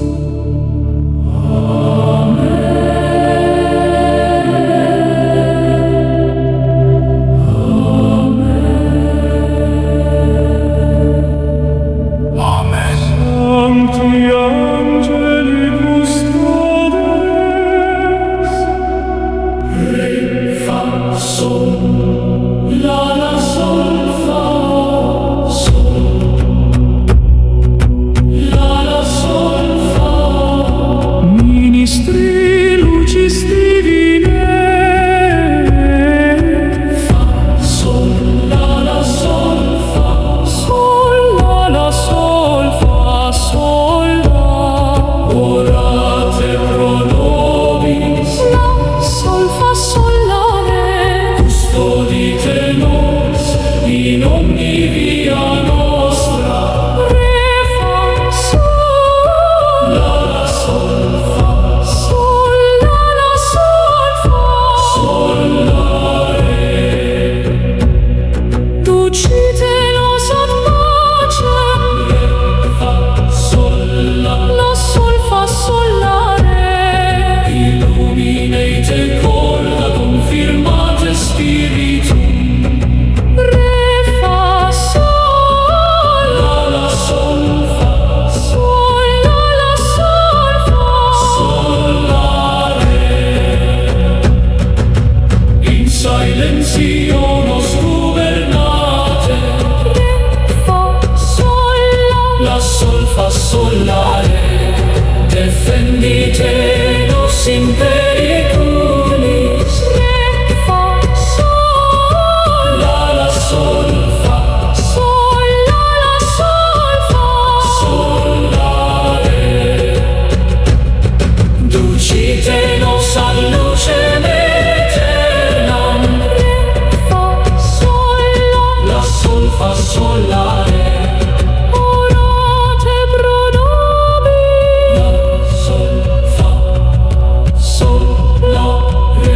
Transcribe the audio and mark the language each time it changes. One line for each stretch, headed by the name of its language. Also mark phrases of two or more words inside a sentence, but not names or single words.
Latin: Sancti angeli custodens,
Italian: Fa, sol, la, sol, fa, sol. La, sol, fa.
Latin: ministri lucis divinae,
Italian: Fa, sol, la, sol, fa. sol, la, sol, fa, sol, la.
Latin: Orate pro nobis,
Italian: La, sol, fa, sol, la, re.
Latin: custodite nos in omni via nostra.
Italian: Re, fa, sol, La, sol, fa, sol, la, sol, fa. sol, la, re.
Latin: Ducite nos ad pacem,
Italian: Fa, sol, la. la, sol, fa, sol, la, re.
Latin: Illuminate corda confirmate spiritum.
Italian: Re, fa, sol, La, sol, fa, sol, la, sol, fa. sol, la, re.
Latin: In silenzio nos gubernate.
Italian: Re, fa, sol, La, sol, fa, sol, la, re.
Latin: Defendite nos in periculis.
Italian: re, fa, sol, La, sol, fa, sol, la, sol, fa. sol, la, re.
Latin: Ducite nos ad lucem aeternam.
Italian: Re, fa, sol, La, sol, fa, sol, la, re.
Latin: orate pro nobis.
Italian: La, sol, fa, sol, la, re.